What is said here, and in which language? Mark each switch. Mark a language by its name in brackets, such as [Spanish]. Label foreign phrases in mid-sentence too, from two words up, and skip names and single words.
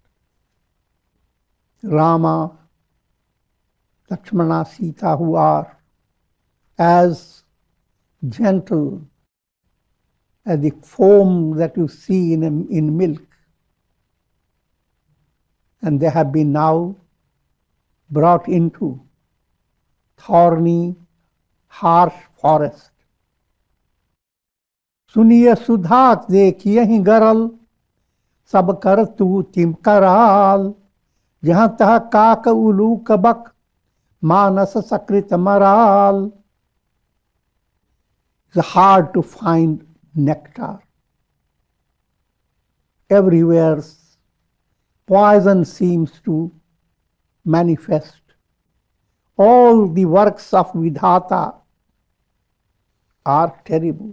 [English] Rama, Lakshmana, Sita, who are as gentle as the foam that you see in milk. And they have been now brought into thorny, harsh forest. [Awadhi] Suniya sudhat dekhiye garal, sab kar tu tim karal, jahan taha kaak ulu kabak, manas sakrit maral. [English] It's hard to find nectar. Everywhere poison seems to manifest. All the works of Vidhata are terrible.